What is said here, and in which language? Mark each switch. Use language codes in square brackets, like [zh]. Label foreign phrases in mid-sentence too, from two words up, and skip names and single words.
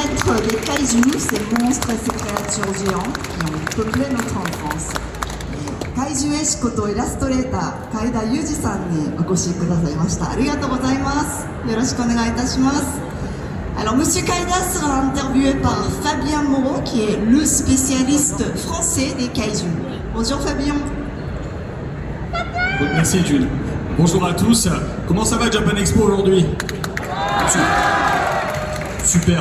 [fr] des kaijus, ces monstres et ces créatures géantes qui ont peuplé notre enfance. [ja] 怪獣絵師ことイラストレーター海田裕二さんにお越しくださいました。ありがとうございます。よろしくお願いいたします。 [fr] Alors Monsieur Kaida sera interviewé par Fabien Moreau qui est le spécialiste français des kaijus. Bonjour Fabien. Merci Jules. Bonjour à tous. Comment ça va Japan Expo aujourd'hui? Super.